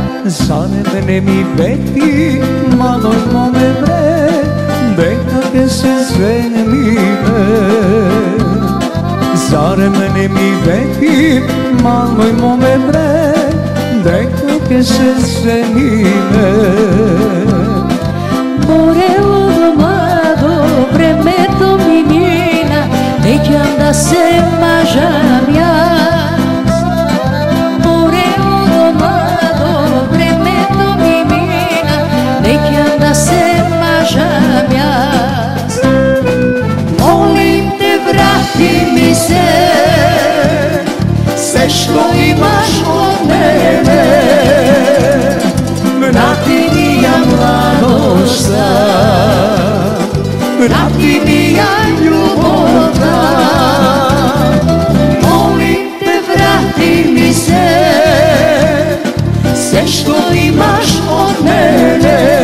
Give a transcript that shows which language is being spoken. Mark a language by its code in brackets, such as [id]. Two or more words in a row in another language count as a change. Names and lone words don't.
[mk] Заре не ми вети, малој моме бре, дека ке се жениме. Заре не ми вети, малој моме бре, дека ке се жениме. Морело младо, времето ми мина, неќам да се мажам јас. Морело младо, времето ми мина, неќам да се мажам јас. Молим те, врати ми се, се што имаш од мене. Врати ми ја младошта, врати ми ја љубовта. [sr] Molim te, vrati mi se, sve što imaš od mene.